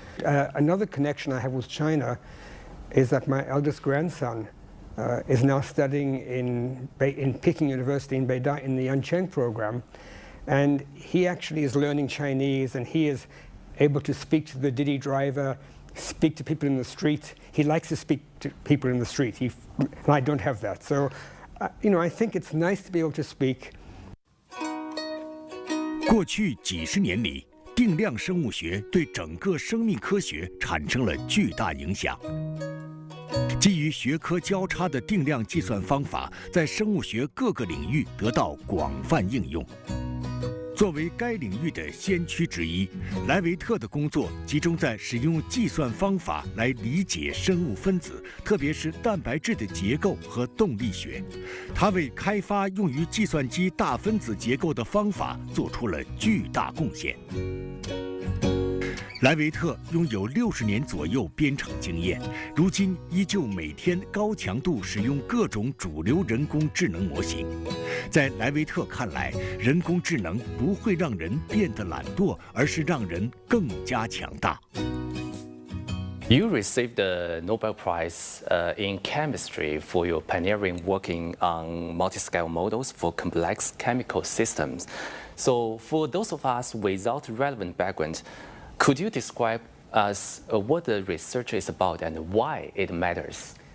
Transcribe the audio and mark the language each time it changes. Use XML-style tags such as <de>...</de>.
<en>Another connection I have with China is that my eldest grandson is now studying in Peking University in Beida in the Yancheng program. And he actually is learning Chinese, and he is able to speak to the Didi driver, speak to people in the street. He likes to speak to people in the street. And I don't have that. So, I think it's nice to be able to speak.</en> <zh>过去几十年里，定量生物学对整个生命科学产生了巨大影响。基于学科交叉的定量计算方法，在生物学各个领域得到广泛应用。作为该领域的先驱之一，莱维特的工作集中在使用计算方法来理解生物分子，特别是蛋白质的结构和动力学。他为开发用于计算机大分子结构的方法做出了巨大贡献。莱维特拥有60年左右编程经验，如今依旧每天高强度使用各种主流人工智能模型。在莱维特看来，人工智能不会让人变得懒惰，而是让人更加强大。</zh> <en>You received the Nobel Prize in Chemistry for your pioneering working on multi-scale models for complex chemical systems. So for those of us without relevant background, could you describe us what the research is about and why it matters?</en>